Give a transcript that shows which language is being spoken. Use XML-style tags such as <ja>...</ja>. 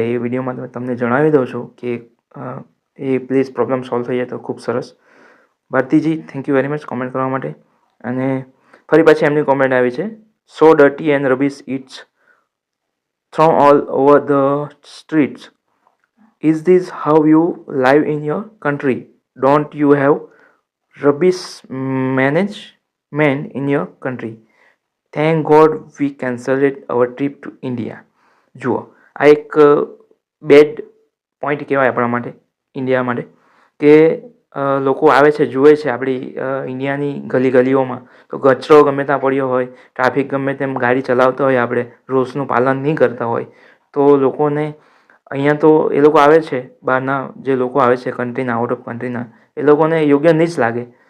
<gu>એ વિડીયોમાં તમને જણાવી દઉં છું કે એ પ્લીઝ પ્રોબ્લેમ સોલ્વ થઈ જાય તો ખૂબ સરસ. Bharatiji,</gu> <en>thank you very much</en> <gu>comment કરવા માટે. અને ફરી પાછી એમની કોમેન્ટ આવી છે,</gu> <en>So dirty and rubbish it's thrown all over the streets. Is this how you live in your country? Don't you have rubbish management in your country? Thank God we cancelled our trip to India.</en> <gu>જુઓ, આ એક bed point કહેવાય આપણા માટે, India માટે, કે લોકો આવે છે, જુએ છે આપણી ઇન્ડિયાની ગલીઓમાં, તો કચરો ગમે ત્યાં પડ્યો હોય, ટ્રાફિક ગમે તેમ ગાડી ચલાવતા હોય, આપણે રૂલ્સનું પાલન નહીં કરતા હોય, તો લોકોને અહીંયા તો એ લોકો આવે છે, બહારના જે લોકો આવે છે કન્ટ્રીના, આઉટ ઓફ કન્ટ્રીના, એ લોકોને યોગ્ય નહીં જ લાગે.</gu>